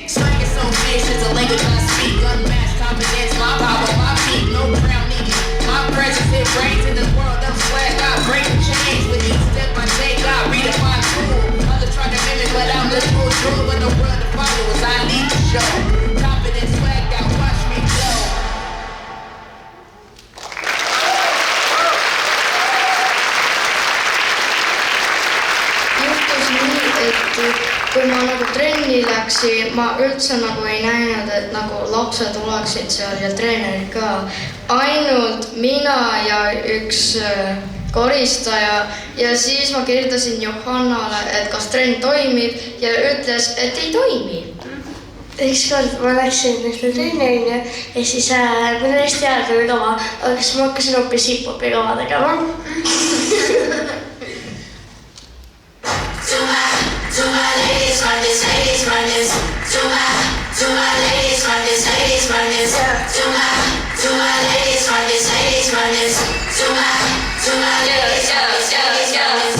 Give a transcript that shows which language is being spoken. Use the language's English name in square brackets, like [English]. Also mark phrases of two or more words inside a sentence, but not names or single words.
[English] Swag is so vicious, a language I speak. Unmatched confidence, my power, my peak. No crown needed. My presence, it reigns in this world of swag. I break the chains with each step I take. I redefine cool. Others try to mimic, but I'm the true. When the world of followers, I lead the show. Confidence, swag out, watch me glow. [Estonian] Juhtus nii, et kui ma nagu trenni läksin, ma üldse nagu ei näinud, et nagu lapsed oleksid seal ja treenerid ka. Ainult mina ja üks koristaja ja siis ma kirjutasin Johannale, et kas trenn toimib ja ütles, et ei toimi. Ükskord ma läksin ühte trenni ja siis mul oli hästi hea kava, aga siis ma hakkasin hoopis hip-hopi kava tegema. [English] To my ladies, run this, ladies, run this. To my ladies, run this, ladies, run this. To my ladies, run this, ladies, run this. To my ladies, run this, ladies, run this.